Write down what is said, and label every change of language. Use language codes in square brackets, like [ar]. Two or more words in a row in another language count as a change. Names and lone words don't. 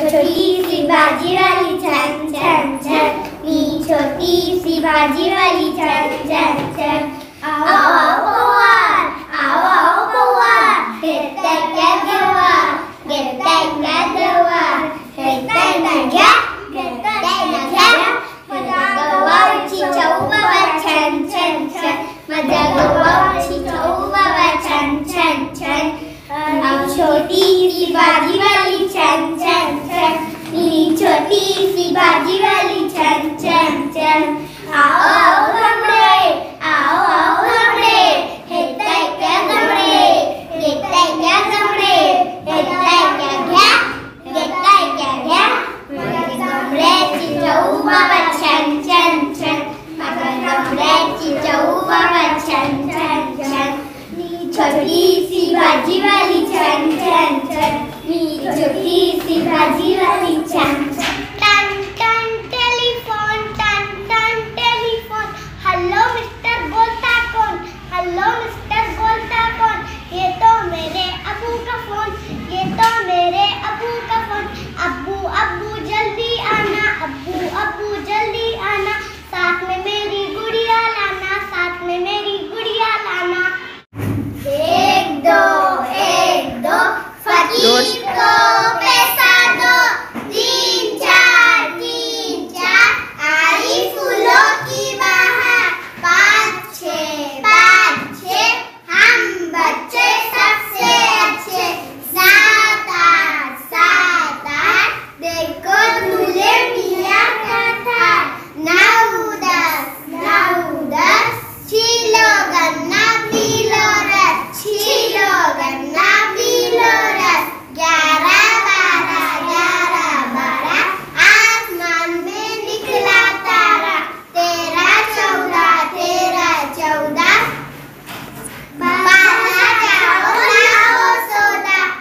[hi] छोटी सी भाजी वाली छन छन छन, नी छोटी सी भाजी वाली छन छन छन। आओ आओ पवार, आओ आओ पवार, [mr] घेताय क्या गवार, घेताय क्या गवार, घेताय ना घ्या, घेताय ना घ्या, माझ्या गवारची चव बाबा छन छन छन, माझ्या गवारची चव बाबा छन छन छन। [hi] आओ छोटी सी भाजी वाली छन छन छन, नी छोटी सी भाजी वाली छन छन छन। आओ आओ घमड़े, आओ आओ घमड़े, [mr] घेताय क्या घमड़े, घेताय क्या घमड़े, घेताय क्या घ्या, घेताय क्या घ्या, माझ्या घमड्याची चव बाबा छन छन छन, माझ्या घमड्याची चव बाबा छन छन छन। [hi] नी छोटी सी भाजी वाली छन छन छन, नी छोटी सी भाजी वाली छन छन। टन टन टेलीफोन, टन टन टेलीफोन, [en] Hello Mister [hi] बोलता कौन, [en] Hello Mister [hi] बोलता कौन, ये तो मेरे अबू का फोन, ये तो मेरे अबू का फोन। अब्बू अब्बू जल्दी आना, अब्बू अब्बू जल्दी आना, साथ में मेरी गुड़िया लाना, साथ में मेरी गुड़िया लाना। एक दो फकीर को पैसा दो, तीन चार आई फूलों की बहार, पाँच छः हम बच्चे सबसे अच्छे, सात आठ देखो दूल्हे मियां का थार, नौ दस छीलो गन्ना पीलो रस, छीलो गन्ना पीलो रस, 11 आसमान में निकला तारा, 13 14 12 जाओ लाओ सोदा,